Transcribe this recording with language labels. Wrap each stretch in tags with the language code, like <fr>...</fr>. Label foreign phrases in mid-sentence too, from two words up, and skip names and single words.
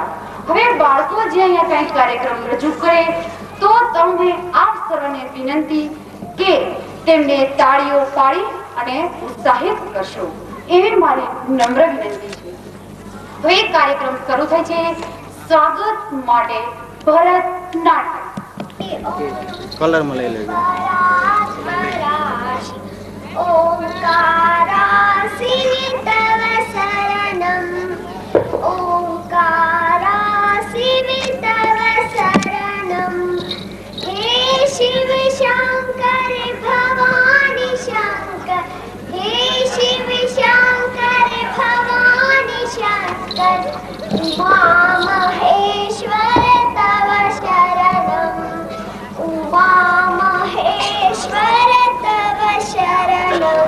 <gu>હવે બાળકો જે અહીંયા કંઈ કાર્યક્રમ રજૂ કરે તો તમને આપ સર્વને વિનંતી કે તેમને તાળીઓ પાડી અને ઉત્સાહિત કરશો એવી મારી નમ્ર વિનંતી છે। હવે કાર્યક્રમ શરૂ થાય છે। સ્વાગત માટે ભરતનાટ્યમ કલરમાં લઈ લેજો।</gu> <sa>ओंकारासिनि तव शरणम्, ओंकारासिनि तव शरणम्, हे शिव शंकर भवानी शंकर, हे शिव शंकर भवानी शंकर, उमा महेश्वर तव शरणम्, उमा महेश्वर तव शरणम्।</sa>